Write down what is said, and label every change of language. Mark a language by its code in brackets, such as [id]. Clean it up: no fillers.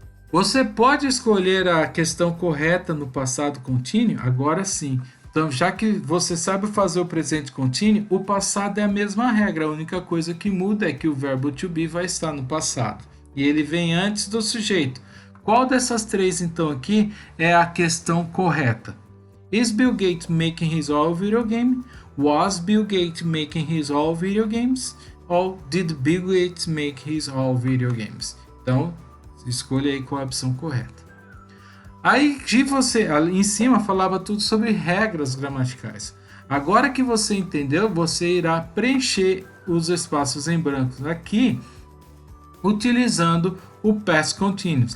[pt] Você pode escolher a questão correta no passado contínuo? Agora sim. Então, já que você sabe fazer o presente contínuo, o passado é a mesma regra. A única coisa que muda é que o verbo to be vai estar no passado. E ele vem antes do sujeito. Qual dessas três, então, aqui é a questão correta? [en] Is Bill Gates making his own video game? Was Bill Gates making his own video games? Or did Bill Gates make his own video games? [pt] Então, escolha aí qual é a opção correta. Aí de você, ali em cima falava tudo sobre regras gramaticais. Agora que você entendeu, você irá preencher os espaços em branco aqui, utilizando o past continuous.